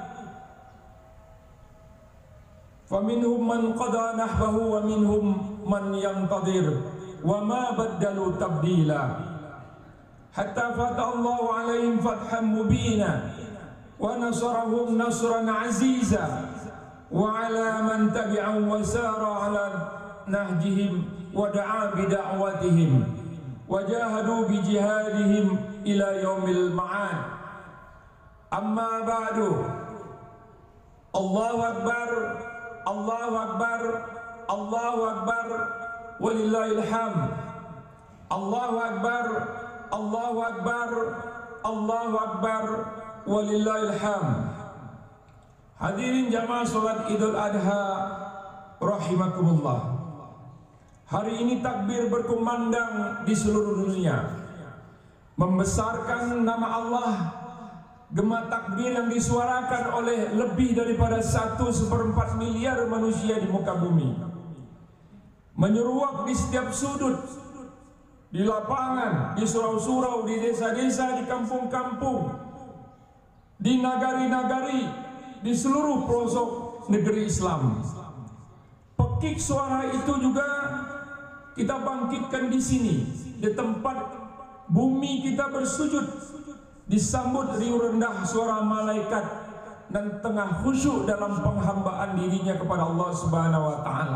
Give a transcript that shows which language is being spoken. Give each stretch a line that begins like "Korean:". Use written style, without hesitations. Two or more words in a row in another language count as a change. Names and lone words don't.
Arabic: فمنهم من قضى نحبه ومنهم من ينتظر وما بدلوا تبديلا حتى فتح الله عليهم فتحا مبينا ونصرهم نصرا عزيزا وعلى من تبعهم وسار على نهجهم ودعا بدعوتهم وجاهدوا بجهادهم إلى يوم المعاد. أما بعد. الله أكبر، الله أكبر، الله أكبر، ولله الحمد. الله أكبر، الله أكبر، الله أكبر، ولله الحمد.
Indonesian: Hadirin jamaah salat Idul Adha rahimakumullah. Hari ini takbir berkumandang di seluruh dunia, membesarkan nama Allah. Gema takbir yang disuarakan oleh lebih daripada 1/4 miliar manusia di muka bumi, menyeruak di setiap sudut, di lapangan, di surau-surau, di desa-desa, di kampung-kampung, di nagari-nagari, di seluruh pelosok negeri Islam. Pekik suara itu juga kita bangkitkan di sini, di tempat bumi kita bersujud, disambut riuh rendah suara malaikat dan tengah khusyuk dalam penghambaan dirinya kepada Allah
Arabic: سبحانه وتعالى.